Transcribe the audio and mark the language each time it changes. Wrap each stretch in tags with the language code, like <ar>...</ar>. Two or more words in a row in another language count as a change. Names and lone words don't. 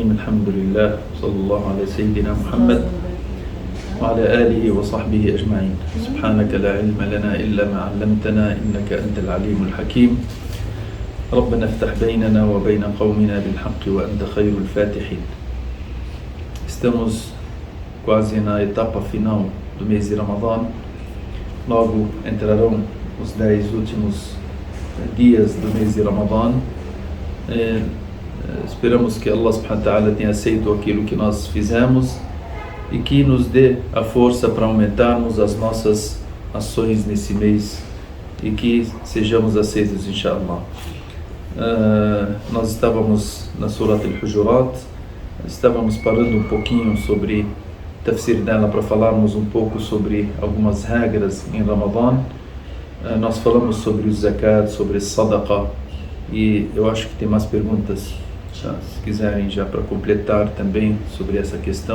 <ar>الحمد لله صلى الله على سيدنا محمد وعلى آله وصحبه أجمعين. سبحانك لا علم لنا إلا ما علمتنا إنك أنت العليم الحكيم. ربنا افتح بيننا وبين قومنا بالحق وأنت خير الفاتحين.</ar> <pt>Estamos quase na etapa final do mês de Ramadã. Logo entrarão os 10 últimos dias do mês de Ramadã. Esperamos que</pt> <ar>الله سبحانه وتعالى</ar> <pt>tenha aceito aquilo que nós fizemos e que nos dê a força para aumentarmos as nossas ações nesse mês e que sejamos aceitos, inshallah. Nós estávamos na Surat al-Hujurat, estávamos parando um pouquinho sobre tafsir dela para falarmos um pouco sobre algumas regras em Ramadã. Nós falamos sobre o zakat, sobre sadaqa, e eu acho que tem mais perguntas, se quiserem já para completar também sobre essa questão.</pt>